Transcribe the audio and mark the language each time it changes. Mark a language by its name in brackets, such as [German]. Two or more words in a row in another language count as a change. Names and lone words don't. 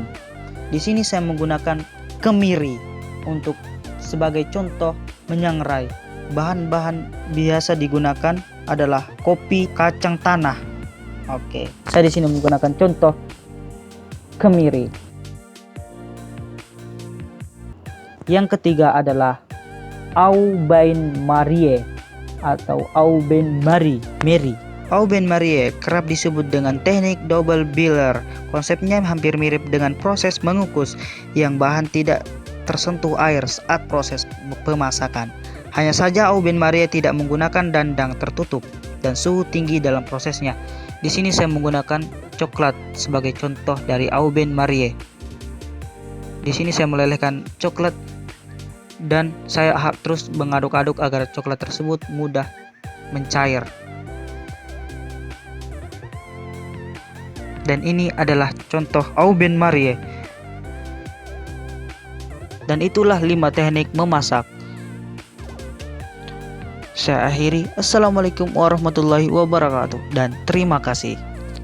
[Indonesian] Di sini saya menggunakan kemiri untuk sebagai contoh menyangrai. Bahan-bahan biasa digunakan adalah kopi, kacang tanah. Oke, saya di sini menggunakan contoh kemiri. Yang ketiga adalah [French] au bain marie [Indonesian] atau [French] au bain marie. Au bain marie [Indonesian] kerap disebut dengan teknik [English] double boiler. [Indonesian] Konsepnya hampir mirip dengan proses mengukus yang bahan tidak tersentuh air saat proses pemasakan. Hanya saja [French] au bain marie [Indonesian] tidak menggunakan dandang tertutup dan suhu tinggi dalam prosesnya. Di sini saya menggunakan coklat sebagai contoh dari [French] au bain marie. [Indonesian] Di sini saya melelehkan coklat dan saya terus mengaduk-aduk agar coklat tersebut mudah mencair. Dan ini adalah contoh [French] au bain marie. [Indonesian] Dan itulah 5 teknik memasak. saya akhiri. [Arabic] السلام عليكم ورحمة الله وبركاته [Indonesian] dan terima kasih.